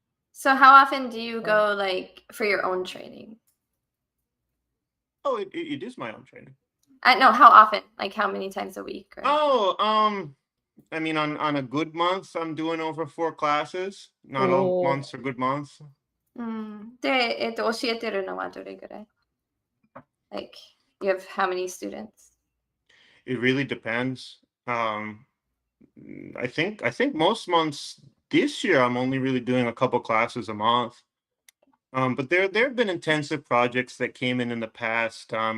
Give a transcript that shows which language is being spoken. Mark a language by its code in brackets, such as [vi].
[en] So how often do you go like for your own training? Oh, it is my own training. No, how often? Like how many times a week? Or... Oh, I mean, on a good month, I'm doing over 4 classes. Not all months are good months. [ja] で、教えてるのはどれぐらい? [en] Like, you have how many students? It really depends. I think most months this year I'm only really doing a couple classes a month. But there have been intensive projects that came in the past.